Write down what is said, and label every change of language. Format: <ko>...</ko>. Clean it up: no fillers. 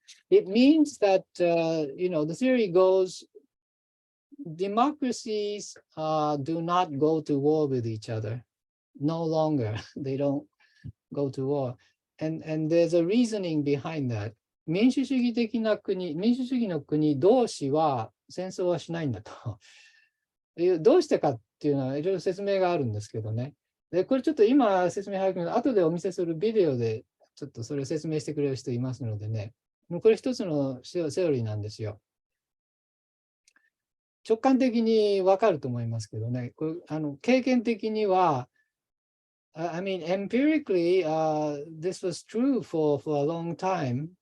<en>It means that, the theory goes, democracies do not go to war with each other. No longer, they don't go to war. And there's a reasoning behind that.</en> <ja>民主主義的な国、民主主義の国同士は戦争はしないんだと。どうしてかっていうのはいろいろ説明があるんですけどね。で、これちょっと今説明早く後でお見せするビデオでちょっとそれを説明してくれる人いますのでね。これ一つのセオリーなんですよ。直感的に分かると思いますけどね。これ経験的には、</ja> <en>I mean, empirically, this was true for a long time.</en>